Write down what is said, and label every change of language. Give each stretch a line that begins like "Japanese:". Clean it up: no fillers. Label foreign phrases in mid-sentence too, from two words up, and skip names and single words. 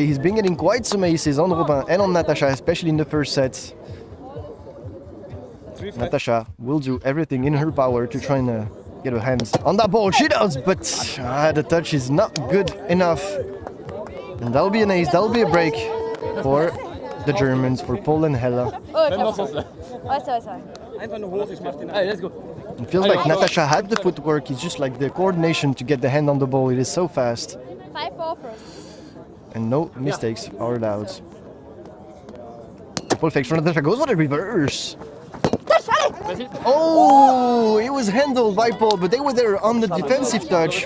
English: He's been getting quite some aces on Robin and on Natasha, especially in the first set. Natasha will do everything in her power to try and get her hands on that ball. She does, but the touch is not good enough. And that'll be an ace, that'll be a break for the Germans, for Paul and Hella.
French: Ouais, c'est vrai, c'est vrai.
German: Einfach nur hoch, ich mach den.
English: Allez, let's go. It feels like Natasha had the footwork, it's just like the coordination to get the hand on the ball, it is so fast. 5-4 first. And no mistakes are allowed. Paul fakes for Natasha, goes for the reverse. Oh, it was handled by Paul, but they were there on the defensive touch.